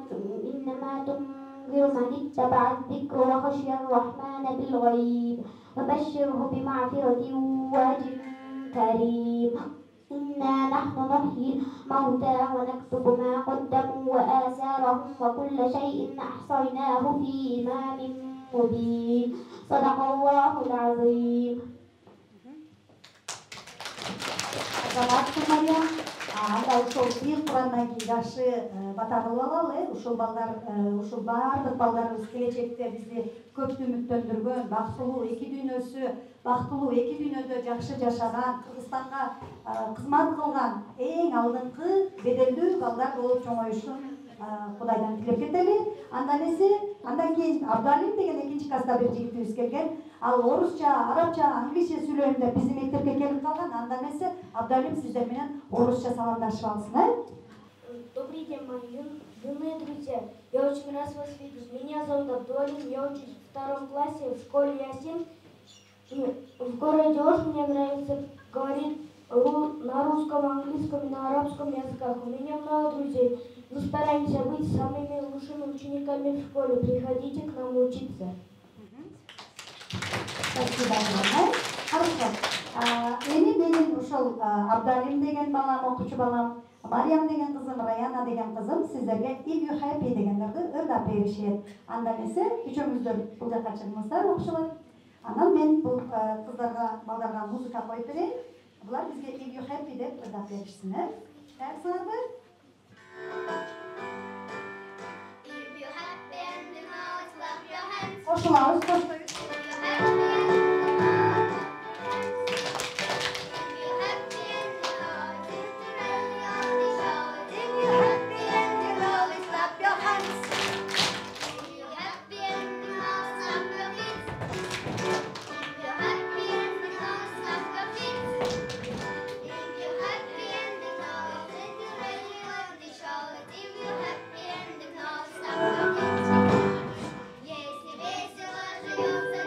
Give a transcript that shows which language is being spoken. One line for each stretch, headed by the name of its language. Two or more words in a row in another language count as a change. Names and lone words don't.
Arabic: تنذر من اتبع الذكر وخشي الرحمن بالغيب وبشره بمغفرة وأجر كريم. إنا نحن نحيي الموتى ونكتب ما قدموا وآثارهم وكل شيء أحصيناه في إمام مبين. صدق الله العظيم.
Kyrgyz: Анда ошол бир Курандан кийин жашы бата кылып алалы. Ушул балдар, ушул бардык балдарыбыз келечекте бизди көп үмүттөндүргөн, бактылуу эки дүйнөдө жакшы жашаган, Кыргызстанга кызмат кылган эң алдыңкы беделдүү балдар болуп чоңоюшун Кудайдан тилеп кетели. Андан кийин Абдалим деген 2-чи класста бир жигитибиз келген. Ал орусча, арабча, англисче сүйлөйм деп биздин мектепке келип калган. Анда эмесе Абдалим сиздер менен орусча саламдашып алсын.
Russian: Добрый день, мои юные друзья. Я очень рад вас видеть. Меня зовут Абдулалим, я учусь в 2 классе в школе Ясин. В городе Ош мне нравится говорить на русском, английском и на арабском языках. У меня много друзей. Мы стараемся быть самыми лучшими учениками в школе. Приходите к нам учиться. Спасибо огромное. Хорошо.
Kyrgyz: Эми менин ушул Абдалим деген балам, окуучу балам, Мариям деген кызым, Раяна деген кызым сиздерге
English: if you happy
Kyrgyz: дегендерди ырдап беришет. Анда эмесе үчөөңүздөр бул жака чыгыңыздар окушулар. Анан мен бул кыздарга, балдарга музыка коюп берейин. Булар бизге
English: if you happy
Kyrgyz: деп ырдап беришсиңер. Даярсыңарбы?
English: If you're happy and you know it, clap your hands.
Kyrgyz: Кошулабыз, коштойбуз.
English: If you're happy and you know it, if you're happy and you know it, it's really on the show. If you're happy and you know it, clap your hands. If you're happy and you know it, stamp your feet. If you're happy and you know it, stamp your feet. If you're happy and you know it, it's really on the show. If you're happy and you know it, stamp your feet.
Russian: Если весело живем.